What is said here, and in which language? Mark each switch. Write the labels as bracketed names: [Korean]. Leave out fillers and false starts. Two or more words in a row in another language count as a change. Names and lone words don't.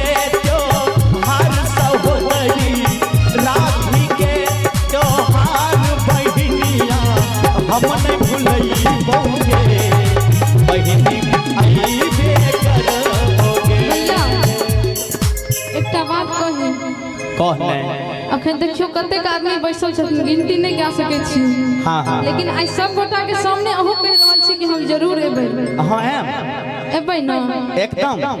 [Maithili] त्योहार सहोदरी राखी के त्योहार बहिनिया हम नहीं भूलइबोगे बहिनी आइबे करबोगे। एकटा बात कही कहने अखन देखियो कतेक आदमी बैसल छथिन गिनती नहीं कए सकै छी। हाँ हाँ लेकिन आई सब गोटा के सामने अहो कह रहल छी कि हम जरूर एबै। हाँ एबै न एकदम